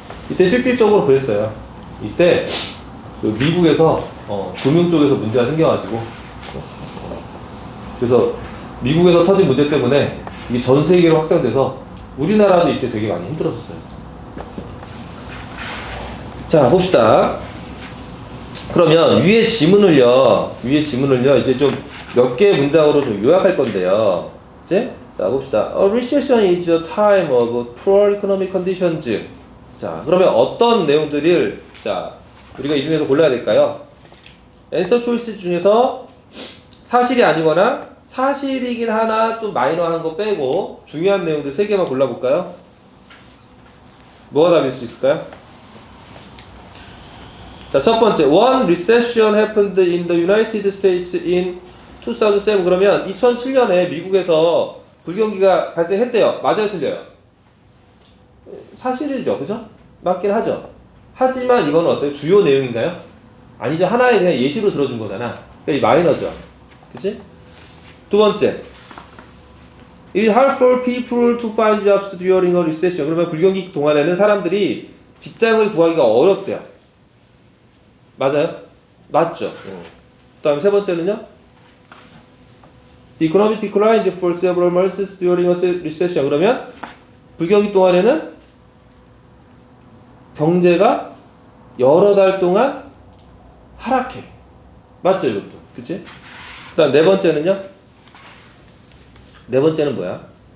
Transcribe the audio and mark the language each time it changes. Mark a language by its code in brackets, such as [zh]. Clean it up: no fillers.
[ko] 이때 실질적으로 그랬어요. 이때, 그 미국에서, 금융 쪽에서 문제가 생겨가지고, 그래서 미국에서 터진 문제 때문에 이게 전 세계로 확장돼서 우리나라도 이때 되게 많이 힘들었었어요. 자, 봅시다. 그러면 위에 지문을요, 이제 좀 몇 개의 문장으로 좀 요약할 건데요. 이제 자, 봅시다. [en] A recession is a time of poor economic conditions. [ko] 자, 그러면 어떤 내용들을 자, 우리가 이 중에서 골라야 될까요? answer choice 중에서 사실이 아니거나 사실이긴 하나 좀 마이너한 거 빼고 중요한 내용들 3개만 골라볼까요? 뭐가 답일 수 있을까요? 자, 첫 번째, [en] one recession happened in the United States in 2007. [ko] 그러면 2007년에 미국에서 불경기가 발생했대요. 맞아요, 틀려요? 사실이죠, 그죠? 맞긴 하죠. 하지만 이거는 어때요? 주요 내용인가요? 아니죠. 하나의 그냥 예시로 들어준 거잖아. 그러니까 이 마이너죠. 그치? 두 번째, [en] it is hard for people to find jobs during a recession. [ko] 그러면 불경기 동안에는 사람들이 직장을 구하기가 어렵대요. 맞아요? 맞죠. 그 다음에 세 번째는요, [en] the economic declined for several months during a recession. [ko] 그러면 불경기 동안에는 경제가 여러 달 동안 하락해. 맞죠, 이것도? 그치? 그 다음 네 번째는요? 네 번째는 뭐야?